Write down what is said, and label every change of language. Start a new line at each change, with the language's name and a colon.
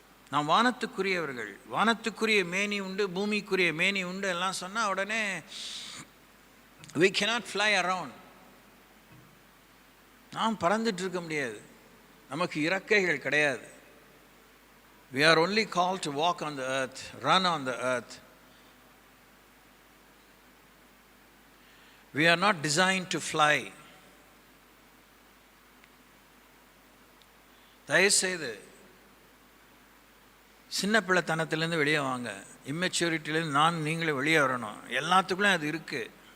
Tamil: நாம் வானத்துக்குரியவர்கள், வானத்துக்குரிய மேனி உண்டு, பூமிக்குரிய மேனி உண்டு எல்லாம் சொன்னால் உடனே
English: we cannot fly around.
Tamil: நாம் பறந்துட்டு இருக்க முடியாது, நமக்கு இறக்கைகள் கிடையாது.
English: We are only called to walk on the earth, run on the earth. We are not designed to fly.
Tamil: தயவுசெய்து சின்ன பிள்ளைத்தனத்திலேருந்து வெளியே வாங்க. இம்மெச்சூரிட்டிலேருந்து நீங்களே வெளியே வரணும். எல்லாத்துக்குள்ளேயும் அது இருக்குது.